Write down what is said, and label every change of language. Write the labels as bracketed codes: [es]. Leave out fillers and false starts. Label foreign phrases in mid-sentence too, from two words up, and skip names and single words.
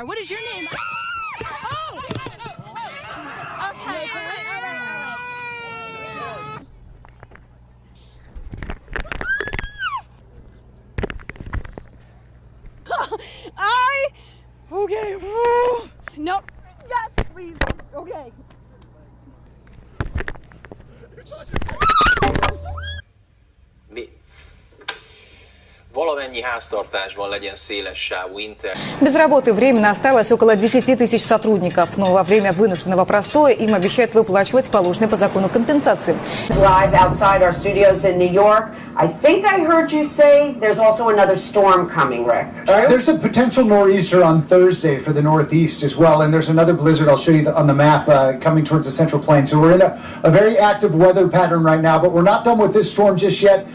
[en] What is your name? Oh, okay. Okay. Nope. Yes, please. Okay. [hu] Valamennyi háztartásban legyen széles sávú internet. [ru] Без работы временно осталось около 10 тысяч сотрудников, но во время вынужденного простоя им обещают выплачивать положенные по закону компенсации. [en] Live outside our studios in New York. I think I heard you say there's also another storm coming, Rick. There's a potential nor'easter on Thursday for the Northeast as well, and there's another blizzard I'll show you on the map coming towards the Central Plains. So we're in a very active weather pattern right now, but we're not done with this storm just yet.